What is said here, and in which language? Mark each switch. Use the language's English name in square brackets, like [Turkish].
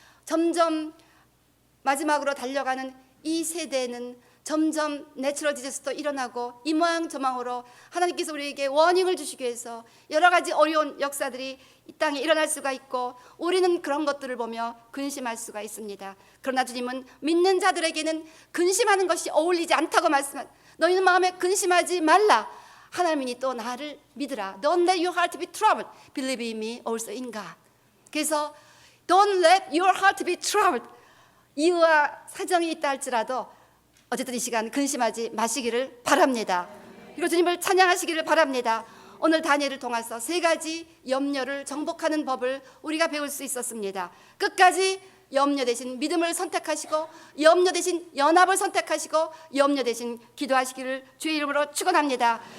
[Korean] 점점 마지막으로 달려가는 이 세대는 점점 내추럴 디자스도 일어나고 이 모양 저 모양으로 하나님께서 우리에게 워닝을 주시기 위해서 여러 가지 어려운 역사들이 이 땅에 일어날 수가 있고 우리는 그런 것들을 보며 근심할 수가 있습니다. 그러나 주님은 믿는 자들에게는 근심하는 것이 어울리지 않다고 말씀한, 너희는 마음에 근심하지 말라. 하나님이 또 나를 믿으라. [English] Don't let your heart be troubled. Believe in me also in God. 그래서 Don't let your heart be troubled. [Korean] 이유와 사정이 있다 할지라도 어쨌든 이 시간 근심하지 마시기를 바랍니다. 그리고 주님을 찬양하시기를 바랍니다. 오늘 다니엘을 통해서 세 가지 염려를 정복하는 법을 우리가 배울 수 있었습니다. 끝까지 염려 대신 믿음을 선택하시고 염려 대신 연합을 선택하시고 염려 대신 기도하시기를 주의 이름으로 축원합니다.